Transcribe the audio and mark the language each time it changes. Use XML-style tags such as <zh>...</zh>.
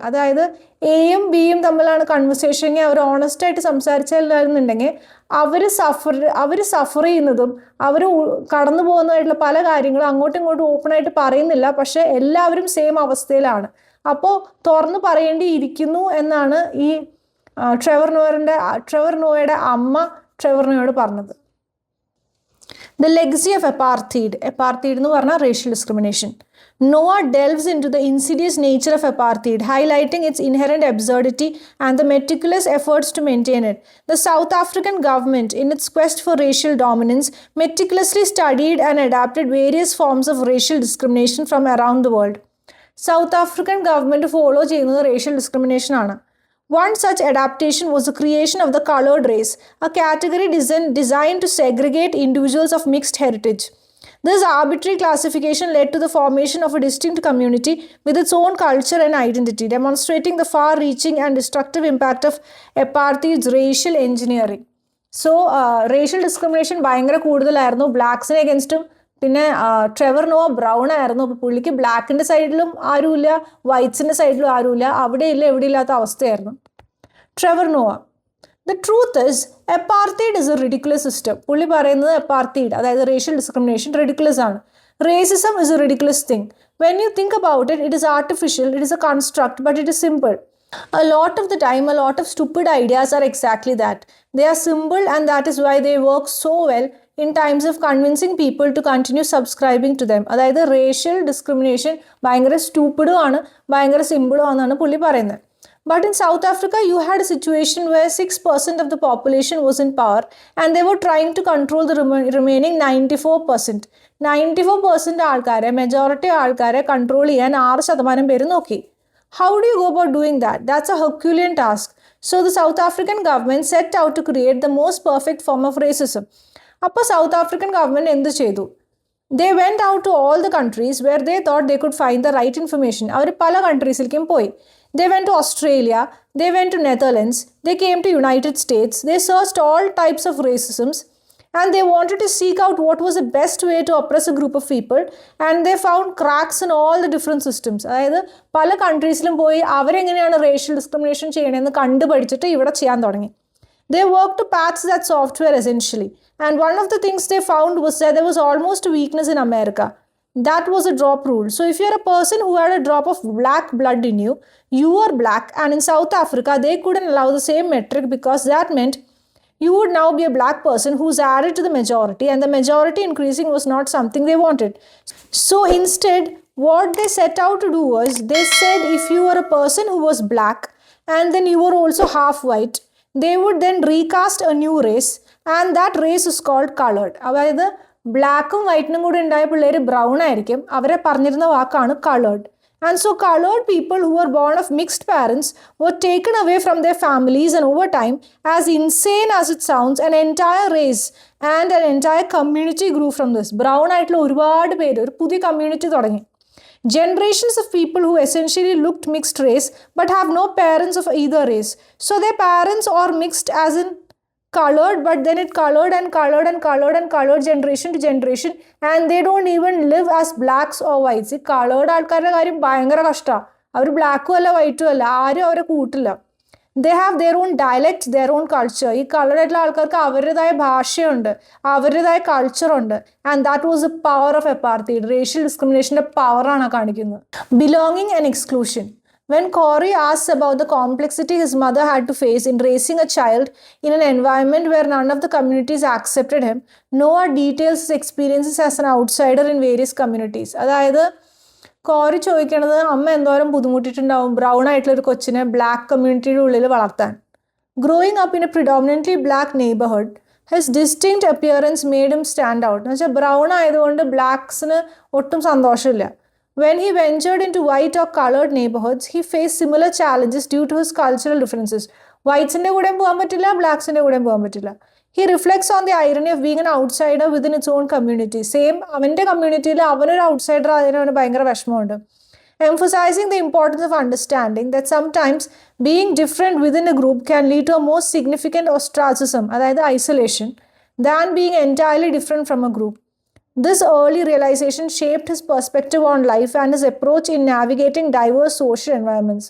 <ml>അതായത് എയും ബിയും തമ്മിലാണ് കൺവെർസേഷൻ, അവർ ഓണസ്റ്റ് ആയിട്ട് സംസാരിച്ചില്ലായിരുന്നുണ്ടെങ്കിൽ അവർ സഫർ ചെയ്യുന്നതും അവർ കടന്നു പോകുന്നതായിട്ടുള്ള പല കാര്യങ്ങളും അങ്ങോട്ടും ഇങ്ങോട്ടും ഓപ്പൺ ആയിട്ട് പറയുന്നില്ല, പക്ഷെ എല്ലാവരും സെയിം അവസ്ഥയിലാണ്. അപ്പോൾ തുറന്നു പറയേണ്ടിയിരിക്കുന്നു എന്നാണ് ഈ ട്രെവർ നോയുടെ അമ്മ ട്രെവർ നോയോട് പറഞ്ഞത്.</ml> <en>The legacy of apartheid</en> <ml>എന്ന് പറഞ്ഞാൽ</ml> <en>racial discrimination. Noah delves into the insidious nature of apartheid, highlighting its inherent absurdity and the meticulous efforts to maintain it. The South African government, in its quest for racial dominance, meticulously studied and adapted various forms of racial discrimination from around the world. South African government follow ചെയ്യുന്നത് racial discrimination ആണ്. One such adaptation was the creation of the colored race, a category designed to segregate individuals of mixed heritage. This arbitrary classification led to the formation of a distinct community with its own culture and identity, demonstrating the far-reaching and destructive impact of apartheid's racial engineering. So, racial discrimination</en> <ml>ഭയങ്കര കൂടുതലായിരുന്നു ബ്ലാക്സിനെ അഗൻസ്റ്റും. പിന്നെ Trevor Nova brown ആയിരുന്നു, അപ്പോൾ പുള്ളിക്ക് ബ്ലാക്കിൻ്റെ സൈഡിലും ആരുമില്ല, വൈറ്റ്സിൻ്റെ സൈഡിലും ആരുമില്ല, അവിടെയില്ല എവിടെയില്ലാത്ത അവസ്ഥയായിരുന്നു.</ml> <en>Trevor Noah, the truth is apartheid is a ridiculous system.</en> <ml>പുള്ളി പറയുന്നത് apartheid അതായത് റേഷ്യൽ ഡിസ്ക്രിമിനേഷൻ റിഡിക്കുലസ് ആണ്.</ml> <en>Racism is a ridiculous thing. When you think about it, it is artificial, it is a construct, but it is simple. A lot of the time, a lot of stupid ideas are exactly that. They are simple, and that is why they work so well in times of convincing people to continue subscribing to them.</en> <ml>അതായത് racial discrimination ഭയങ്കര സ്റ്റൂപ്പിഡും ആണ്, ഭയങ്കര സിമ്പിളും ആണെന്നാണ് പുള്ളി പറയുന്നത്.</ml> <en>But in South Africa, you had a situation where 6% of the population was in power and they were trying to control the remaining 94%.</en> <ml>94% ആൾക്കാരെ, majority ആൾക്കാരെ control ചെയ്യാൻ 6% പേര് നോക്കി.</ml> <en>How do you go about doing that? That's a Herculean task. So the South African government set out to create the most perfect form of racism.</en> <ml>അപ്പോൾ south African government എന്ത് ചെയ്തു?</ml> <en>They went out to all the countries where they thought they could find the right information.</en> <ml>അവർ പല കൺട്രീസിലേക്കും പോയി.</ml> <en>They went to Australia, they went to Netherlands, they came to United States, they searched all types of racisms and they wanted to seek out what was the best way to oppress a group of people, and they found cracks in all the different systems.</en> <ml>അതായത് പല കൺട്രീസിലും പോയി അവരെങ്ങനെയാണ് racial discrimination ചെയ്യണമെന്ന് കണ്ടുപഠിച്ചിട്ട് ഇവിടെ ചെയ്യാൻ തുടങ്ങി.</ml> <en>They worked to patch that software essentially, and one of the things they found was that there was almost a weakness in America. That was a drop rule. So if you're a person who had a drop of black blood in you, you were black, and in South Africa they couldn't allow the same metric because that meant you would now be a black person who's added to the majority, and the majority increasing was not something they wanted. So instead, what they set out to do was, they said if you were a person who was black and then you were also half white, they would then recast a new race, and that race is called colored.</en> <ml>അതായത് ബ്ലാക്കും വൈറ്റിനും കൂടി ഉണ്ടായ പിള്ളേർ brown ആയിരിക്കും, അവരെ പറഞ്ഞിരുന്ന വാക്കാണ് coloured.</ml> <en>And so colored people who were born of mixed parents were taken away from their families, and over time, as insane as it sounds, an entire race and an entire community grew from this.</en> <ml>Brown ആയിട്ടുള്ള ഒരുപാട് പേര് ഒരു പുതിയ community തുടങ്ങി.</ml> <en>Generations of people who essentially looked mixed race but have no parents of either race. So their parents are mixed as in colored, but then it colored and colored and colored and colored generation to generation, and they don't even live as blacks or whites.</en> <ml>ഈ colored ആൾക്കാരുടെ കാര്യം ഭയങ്കര കഷ്ടമാണ്. അവർ ബ്ലാക്കും അല്ല വൈറ്റും അല്ല, ആരും അവരെ കൂട്ടില്ല.</ml> <en>They have their own dialect, their own culture.</en> <ml>ഈ കളർഡ് ആയിട്ടുള്ള ആൾക്കാർക്ക് അവരുടേതായ ഭാഷയുണ്ട്, അവരുടേതായ കൾച്ചറുണ്ട്.</ml> <en>And that was the power of apartheid.</en> <ml>Racial ഡിസ്ക്രിമിനേഷൻ്റെ പവറാണ് കാണിക്കുന്നത്.</ml> <en>Belonging and exclusion. When Corey asks about the complexity his mother had to face in raising a child in an environment where none of the communities accepted him, Noah details his experiences as an outsider in various communities.</en> <ml>അതായത് quarry ചോദിക്കണത് അമ്മ എന്തോരം ബുദ്ധിമുട്ടിട്ടുണ്ടാവും brown ആയിട്ടുള്ള ഒരു കൊച്ചിനെ black കമ്മ്യൂണിറ്റിയുടെ ഉള്ളിൽ വളർത്താൻ.</ml> <en>Growing up in a predominantly black neighborhood, his distinct appearance made him stand out.</en> <ml>എന്ന് വെച്ചാൽ ബ്രൗൺ ആയതുകൊണ്ട് ബ്ലാക്സിന് ഒട്ടും സന്തോഷമില്ല.</ml> <en>When he ventured into white or colored neighborhoods, he faced similar challenges due to his cultural differences.</en> <ml>Whitesന്റെ കൂടെയും പോകാൻ പറ്റില്ല, ബ്ലാക്സിന്റെ കൂടെയും പോകാൻ പറ്റില്ല.</ml> <en>He reflects on the irony of being an outsider within its own community.</en> <ml>Same, അവൻ്റെ കമ്മ്യൂണിറ്റിയിൽ അവനൊരു outsider ആയതിന് അവന് ഭയങ്കര വിഷമമുണ്ട്.</ml> <en>Emphasizing the importance of understanding that sometimes being different within a group can lead to a more significant ostracism,</en> <ml>അതായത്</ml> <en>isolation, than being entirely different from a group. This early realization shaped his perspective on life and his approach in navigating diverse social environments.</en>